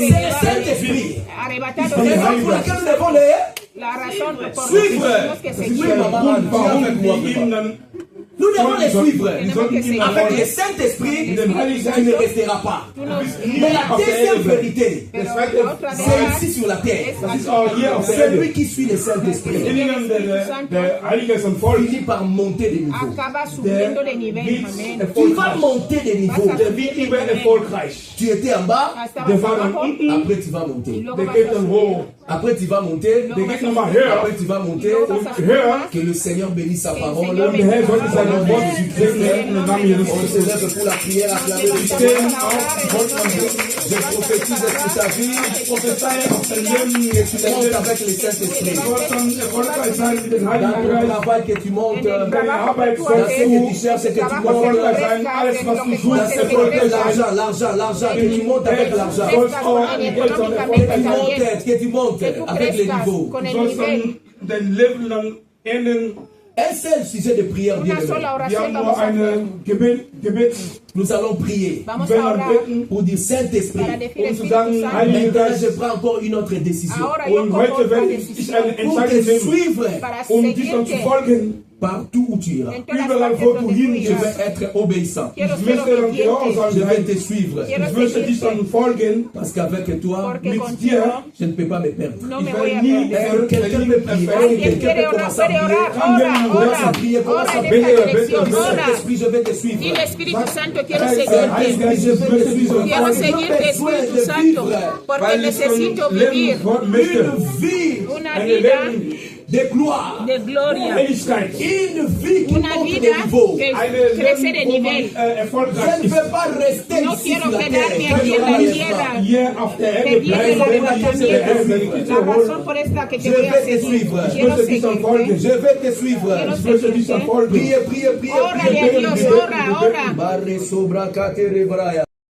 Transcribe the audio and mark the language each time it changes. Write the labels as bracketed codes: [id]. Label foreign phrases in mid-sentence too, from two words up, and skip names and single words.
[fr] C'est le Saint-Esprit. [es] arrebatado. [fr] Raison pour laquelle nous devons les [es] La razón por la que [fr] Suivre. [es] tenemos que [de] Das ist [es] seguir. [de] der Grund, warum [fr] avec [de] wir [fr] moi, [de] ihm dann [fr] Nous devons les suivre. [de] wir sollten ihm [fr] Avec le [de] folgen. [fr] Saint-Esprit, [de] Mit dem Heiligen [fr] tu ne [de] Geist. [fr] resteras pas. [es] Tú no- [fr] Mais la deuxième vérité, [es] Pero [de] Das [es] la [de] zweite, [es] otra [fr] c'est [es] verdad [fr] ici sur la terre. [de] das ist auch hier auf der [fr] C'est lui [de] Erde. [fr] qui suit le Saint-Esprit. [de] Derjenige, der Heilige Geist folgt, [fr] Finit par monter de niveau. [es] acaba [de] der [es] subiendo de nivel. [de] wird [es] Amén. [fr] Tu vas [de] erfolgreich. [fr] monter de niveau. [de] Der wird immer erfolgreich. [fr] Tu étais en bas, [es] Estabas [de] Der war dann [es] abajo [de] unten, [fr] après tu vas [es] y [fr] monter. [es] luego [de] der [es] vas [de] geht [es] a [de] dann [es] subir. [de] hoch. [fr] Après tu vas monter, [de] Der geht nochmal höher. [fr] après tu vas monter. [es] Luego vas a subir [de] höher. [es] más. [fr] Que le Seigneur bénisse sa [es] Que el [fr] parole. [es] Señor [de] Und der Herr sollte seine [es] bendiga. [de] Worte segnen im Namen Jesus [fr] On se [de] Christus. [fr] lève pour la prière, acclamer le [es] Nos [fr] Seigneur. [es] levantamos a orar en el nombre de Jesús. [fr] Je prophétise sur ta vie [de] Prophezei auf dein Leben, [fr] que tu montes avec le Saint-Esprit. [de] du sollst dann erfolgreich sein mit dem [fr] Dans [de] Heiligen [fr] ton [de] Geist. [fr] travail que tu montes, [es] En el [fr] dans [es] trabajo que tú [fr] Dans ce [es] haces, [fr] que tu cherches, que tu [es] trabajo [fr] montes, [es] que tú [de] Erfolgreich sein, [es] ofrezcas, [de] alles [es] en [de] was [es] lo [de] du [es] que tú [de] suchst, [es] haces, que [de] erfolgreich [es] crezcas. [de] sein. [fr] l'argent, que tu montes avec l'argent. [de] Du sollst auch [es] En [de] mit Geld dann [es] económicamente [de] erfolgreich sein. [es] también. [fr] Que tu montes [es] Que tú [fr] avec les [es] crezcas [fr] niveaux. [es] con [de] Du [es] el [de] sollst [es] nivel. [de] dann dein Leben dann enden. [fr] Un seul sujet de prière, bien [es] Una [fr] aimé. [es] sola [de] Wir [es] oración [de] haben nur [es] vamos a hacer. [de] ein Gebet. [fr] Nous allons prier [es] Vamos [de] Wir [es] a [de] werden [es] orar [de] beten. [fr] pour dire Saint-Esprit. [es] para decir [de] Und zu [es] Espíritu [de] sagen, [es] Santo. [de] Heiliger [fr] Maintenant, [de] Geist, [fr] je prends encore une autre décision. [es] Ahora yo [de] und [es] como [de] heute [es] otra [de] werde ich [es] decisión [de] eine [fr] Pour te [de] Entscheidung nehmen, [fr] suivre [es] para [de] dich dann zu [es] seguirte [de] folgen. [fr] partout où tu iras. [es] en todas [de] Überall, [es] partes [de] wo du [es] donde tú [de] hin [fr] Je [es] irás. [fr] vais être obéissant. [es] Quiero [de] Ich [es] ser [de] möchte dann [es] obediente. [de] gehorsam [fr] Je vais [de] sein. [fr] te suivre. [es] Quiero [de] Ich möchte dich dann folgen. [fr] Parce qu'avec toi, [es] Porque [de] mit [es] contigo [de] dir, [fr] je ne peux pas me perdre. [es] no [de] Ich [es] me [de] werde [es] voy a [de] nie [es] perder. [fr] Quelqu'un peut prier. [es] Alguien [fr] Quelqu'un [es] quiere [fr] peut [es] orar, [fr] commencer à [es] puede [fr] prier. [es] orar, [fr] Commence à [es] ora, [fr] prier, commence [es] ora [fr] à [es] en [fr] prier. [es] esta dirección, ora. [fr] Saint-Esprit, je vais te suivre. [es] Dile Espíritu Santo, quiero [de] Heiliger [es] seguirte. [de] Geist, ich möchte dich dann [es] Quiero [de] folgen. [es] seguirte, Espíritu Santo, porque [de] Weil ich [es] necesito [de] dann [es] vivir [de] leben möchte. [fr] Une vie [es] una [de] Ein [es] vida [de] Leben [fr] de gloire. [es] de gloria, [de] Heiligkeit. [fr] Une vie qui [es] una [fr] monte [es] vida [fr] de niveau. [es] que [de] Eine [es] crece de [de] Leben, wo man [es] nivel. [de] erfolgreich [fr] Je ne [de] ist. [fr] veux pas rester [es] No [fr] ici [es] quiero [fr] sur la [es] quedarme [fr] terre. [es] aquí en la tierra. [de] Hier auf der Erde [es] Perdiendo [de] bleiben, [es] el [de] wenn die Kirche der Herr seine [es] arrebatamiento. [de] Kirche [es] La razón [de] holt. [es] por esta que te [fr] Je [es] voy a [fr] vais te [es] seguir. [fr] suivre. [es] Quiero [de] Ich möchte dich dann folgen. [es] seguirte. [fr] Je vais te suivre. [es] Quiero [de] Ich möchte dich dann [es] seguirte. [de] folgen. [fr] Priez, priez, priez. [es] Órale a Dios, ora, ora. Barre sobra catere braya.